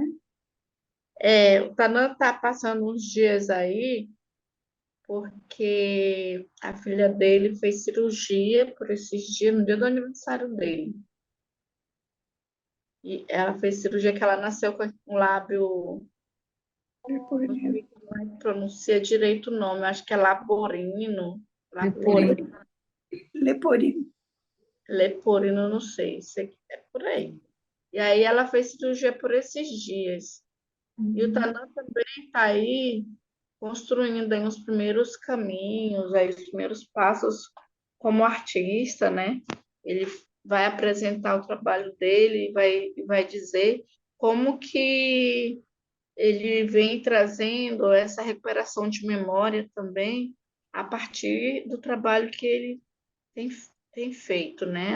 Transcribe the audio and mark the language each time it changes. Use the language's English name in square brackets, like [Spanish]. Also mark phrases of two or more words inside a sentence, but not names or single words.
[Portuguese] O Tanã está passando uns dias aí porque a filha dele fez cirurgia por esses dias, no dia do aniversário dele. E ela fez cirurgia que ela nasceu com um lábio, não sei como é que pronuncia direito o nome, acho que é laborino, Leporino. laborino, leporino, não sei, é por aí. E aí ela fez cirurgia por esses dias. E o Tanã também está aí construindo aí os primeiros caminhos, aí os primeiros passos como artista, né? Ele vai apresentar o trabalho dele e vai dizer como que ele vem trazendo essa recuperação de memória também a partir do trabalho que ele tem, tem feito, né?